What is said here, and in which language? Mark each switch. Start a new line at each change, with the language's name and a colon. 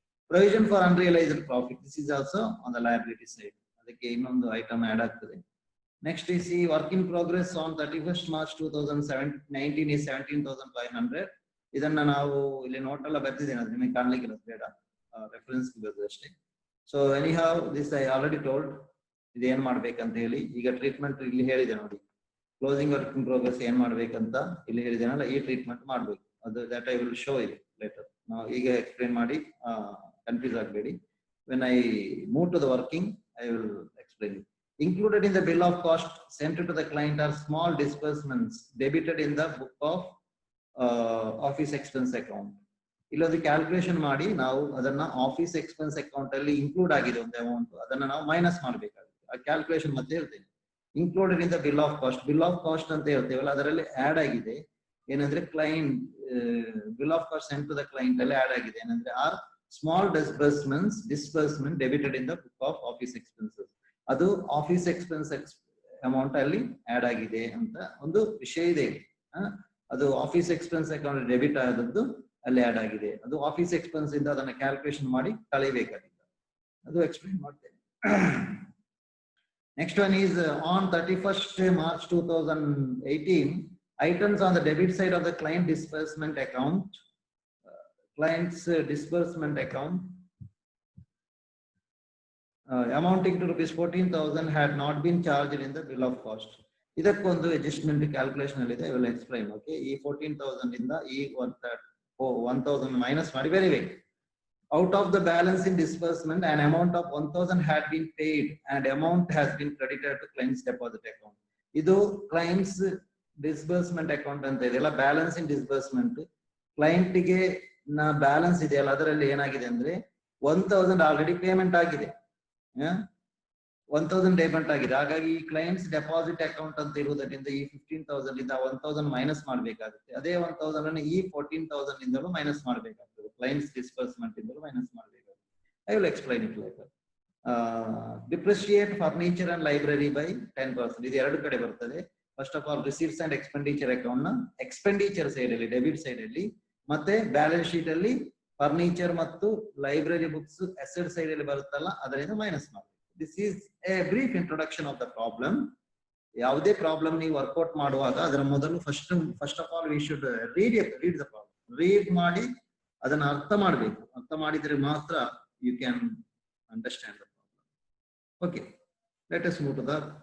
English: Provision for unrealized profit, this is also on the liability side,
Kannada: ಅದಕ್ಕೆ ಇನ್ನೊಂದು item add ಆಗ್ತದೆ.
English: Next is see work in progress on 31st March 2019 is 17,500.
Kannada: ಇದನ್ನ ನಾವು ಇಲ್ಲಿ note ಎಲ್ಲ ಬರ್ತಿದ್ದೇನೆ, ಅದು ನಿಮಗೆ ಕಾಣ್ಲಿಕ್ಕಿಲ್ಲ, ಬೇಡ, ರೆಫರೆನ್ಸ್ ಬರ್ತದೆ ಅಷ್ಟೇ.
English: so anyhow this I already told,
Kannada: ಇದೇನ್ ಮಾಡ್ಬೇಕಂತ ಹೇಳಿ. ಈಗ ಟ್ರೀಟ್ಮೆಂಟ್ ಇಲ್ಲಿ ಹೇಳಿದೆ ನೋಡಿ, ಕ್ಲೋಸಿಂಗ್ ವರ್ಕ್ ಇನ್ ಪ್ರೋಗ್ರೆಸ್ ಏನ್ ಮಾಡ್ಬೇಕಂತ ಇಲ್ಲಿ ಹೇಳಿದೇನಲ್ಲ, ಈ ಟ್ರೀಟ್ಮೆಂಟ್ ಮಾಡ್ಬೇಕು.
English: ಅದು that I will show it later.
Kannada: ನಾವು ಈಗ ಎಕ್ಸ್ಪ್ಲೇನ್ ಮಾಡಿ ಕನ್ಫ್ಯೂಸ್ ಆಗಬೇಡಿ.
English: When I move to the working I will explain it. Included in the bill of cost sent to the client are small disbursements debited in the book of office expense account.
Kannada: ಇಲ್ಲೊಂದು calculation ಮಾಡಿ ನಾವು ಅದನ್ನ office expense account ಅಲ್ಲಿ include ಆಗಿದೆ ಒಂದು amount, ಅದನ್ನ ನಾವು minus ಮಾಡಬೇಕಾಗುತ್ತೆ. ಆ ಕ್ಯಾಲ್ಕುಲೇಷನ್ ಮತ್ತೆ ಹೇಳ್ತೇನೆ.
English: included in the bill of cost
Kannada: ಅಂತ ಹೇಳ್ತೇವಲ್ಲ, ಅದರಲ್ಲಿ ಆಡ್ ಆಗಿದೆ ಏನಂದ್ರೆ client bill of cost sent to the client ಅಲ್ಲಿ ಆಡ್ ಆಗಿದೆ ಏನಂದ್ರೆ
English: Are small disbursement debited in the book of office expenses.
Kannada: ಅದು ಆಫೀಸ್ ಎಕ್ಸ್ಪೆನ್ಸ್ ಅಮೌಂಟ್ ಅಲ್ಲಿ ಆಡ್ ಆಗಿದೆ ಅಂತ ಒಂದು ವಿಷಯ ಇದೆ. ಅದು ಆಫೀಸ್ ಎಕ್ಸ್ಪೆನ್ಸ್ ಅಕೌಂಟ್ ಡೆಬಿಟ್ ಆದದ್ದು ಅಲ್ಲಿ ಆಡ್ ಆಗಿದೆ, ಅದು ಆಫೀಸ್ ಎಕ್ಸ್ಪೆನ್ಸ್ ಇಂದ ಅದನ್ನ ಕ್ಯಾಲ್ಕುಲೇಷನ್ ಮಾಡಿ ಕಳಿಬೇಕಾಗಿದೆ, ಅದು ಎಕ್ಸ್ಪ್ಲೇನ್ ಮಾಡ್ತೇನೆ.
English: Next one is on 31st March 2018 items on the debit side of the client disbursement account, client's disbursement account amounting to rupees 14,000 had not been charged in the bill of cost.
Kannada: ಇದಕ್ಕೊಂದು adjustment calculation ಅಲ್ಲಿ ಇದೆ,
English: I will explain.
Kannada: Okay, ಈ 14,000 ಇಂದ ಈ 1,000 minus ಮಾಡಿ ಬರೀಬೇಕು.
English: Out of the balance in disbursement an amount of 1,000 had been paid and amount has been credited to client's deposit account.
Kannada: ಇದು clients disbursement account ಅಂತ ಇದೆಯಲ್ಲ, ಬ್ಯಾಲೆನ್ಸ್ ಇನ್ ಡಿಸ್ಬರ್ಸ್ಮೆಂಟ್, ಕ್ಲೈಂಟ್ ಗೆ balance ಇದೆಯಲ್ಲ ಅದರಲ್ಲಿ ಏನಾಗಿದೆ ಅಂದ್ರೆ 1,000 ಆಲ್ರೆಡಿ ಪೇಮೆಂಟ್ ಆಗಿದೆ, 1,000 ಪೇಮೆಂಟ್ ಆಗಿದೆ. ಹಾಗಾಗಿ ಈ ಕ್ಲೈಂಟ್ಸ್ ಡೆಪಾಸಿಟ್ ಅಕೌಂಟ್ ಅಂತ ಇರುವುದರಿಂದ ಈ 15,000 ಇಂದ 1,000 ಮೈನಸ್ ಮಾಡಬೇಕಾಗುತ್ತೆ. ಅದೇ 1,000 ಅನ್ನು ಈ 14,000 ಇಂದಲೂ ಮೈನಸ್ ಮಾಡಬೇಕಾಗ್ತದೆ, ಕ್ಲೈಂಟ್ಸ್ ಡಿಸ್ಬರ್ಸ್ಮೆಂಟ್ ಇಂದಲೂ ಮೈನಸ್ ಮಾಡಬೇಕಾಗುತ್ತೆ.
English: I will explain it later. Depreciate furniture and library by 10%,
Kannada: ಇದು ಎರಡು ಕಡೆ ಬರ್ತದೆ. First of all receipts and expenditure account ನ ಎಕ್ಸ್ಪೆಂಡಿಚರ್ ಸೈಡ್ ಅಲ್ಲಿ ಡೆಬಿಟ್ ಸೈಡ್ ಅಲ್ಲಿ, ಮತ್ತೆ ಬ್ಯಾಲೆನ್ಸ್ ಶೀಟ್ ಅಲ್ಲಿ ಫರ್ನಿಚರ್ ಮತ್ತು ಲೈಬ್ರರಿ ಬುಕ್ಸ್ ಅಸೆಟ್ ಸೈಡ್ ಅಲ್ಲಿ ಬರುತ್ತಲ್ಲ ಅದರಿಂದ ಮೈನಸ್ ಮಾಡಿ.
English: This is a brief introduction of the problem.
Kannada: ಯಾವುದೇ ಪ್ರಾಬ್ಲಮ್ ನೀವು ವರ್ಕೌಟ್ ಮಾಡುವಾಗ ಅದರ ಮೊದಲು
English: First of all we should read the problem.
Kannada: Read ಮಾಡಿ ಅದನ್ನ ಅರ್ಥ ಮಾಡಬೇಕು. ಅರ್ಥ ಮಾಡಿದ್ರೆ ಮಾತ್ರ
English: You can understand the problem. Okay, let us move to the